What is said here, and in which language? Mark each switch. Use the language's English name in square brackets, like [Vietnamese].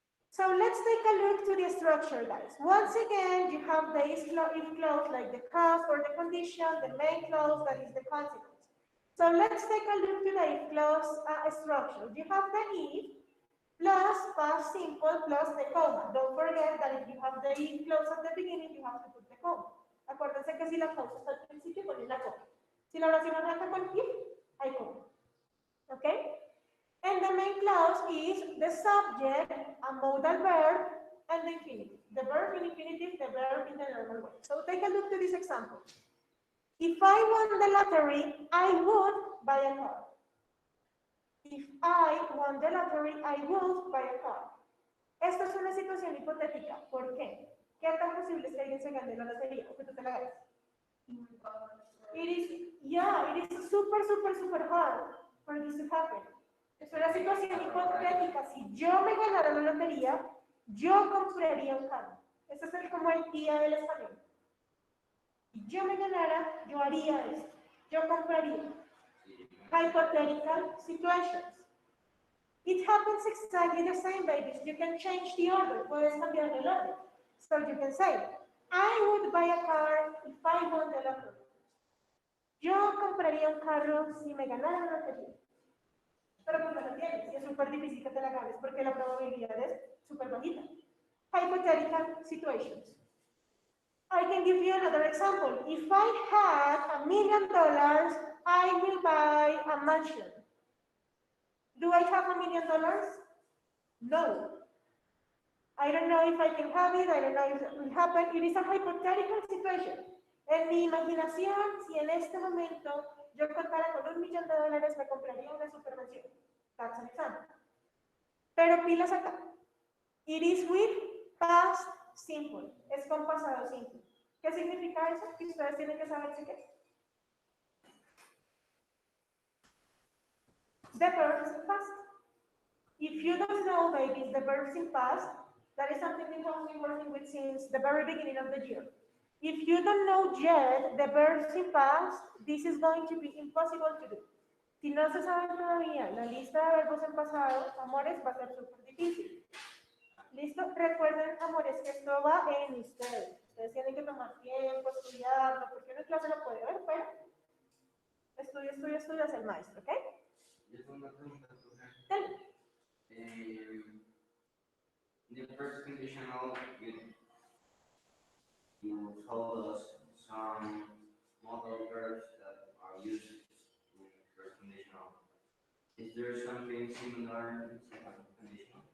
[English] So let's take a look to the structure, guys. Once again, you have the if clause like the cause or the condition, the main clause that is the consequence. So let's take a look to the if clause structure. You have the if plus past simple plus the comma. Don't forget that if you have the if clause at the beginning, you have to put the comma. [Spanish] Acuérdense que si la clause está al principio, ponen la coma. Si la oración arranca con if, hay coma. [English] Okay? And the main clause is the subject, a modal verb, and the infinitive. The verb in infinitive, the verb in the normal way. So take a look to this example. If I won the lottery, I would buy a car. If I won the lottery, I would buy a car. [Spanish] Esta es una situación hipotética. ¿Por qué? ¿Qué tan posible es que alguien se gane la lotería o que tú te la ganes? [English] It is super hard for this to happen. [Spanish] Es una situación hipotética. Si yo me ganara la lotería, yo compraría un carro. Ese es como el día del español. Si yo me ganara, yo haría esto. Yo compraría. [English] Hypothetical situations. It happens exactly the same, babies. You can change the order. [Spanish] Puedes cambiar el orden. [English] So you can say, I would buy a car if I won the lottery. [Spanish] Yo compraría un carro si me ganara la lotería. Pero pues no lo tienes y es súper difícil que te la ganes porque la probabilidad es súper bajita. [English] Hypothetical situations. I can give you another example. If I had $1 million, I will buy a mansion. Do I have $1 million? No. I don't know if I can have it. I don't know if it will happen. It is a hypothetical situation. [Spanish] En mi imaginación, si en este momento yo contara con $1 millón, me compraría una supermansión. [English] That's an example. [Spanish] Pero pilas acá. [English] It is with past simple. [Spanish] Es con pasado simple. ¿Qué significa eso? Que ustedes tienen que saber qué es. [English] The verbs in past. If you don't know, babies, the verbs in past, that is something we have been working with since the very beginning of the year. If you don't know yet the verbs in past, this is going to be impossible to do. [Spanish] Si no se sabe todavía la lista de verbos en pasado, amores, va a ser súper difícil. ¿Listo? Recuerden, amores, que esto va en ustedes. Ustedes tienen que tomar tiempo, estudiarlo, porque una clase lo puede ver, pero estudia, es el maestro, ¿ok? Yo tengo una pregunta, profesor. [English] Tell me. The first conditional, you told us some modal verbs that are used in first conditional. Is there something similar in second conditional?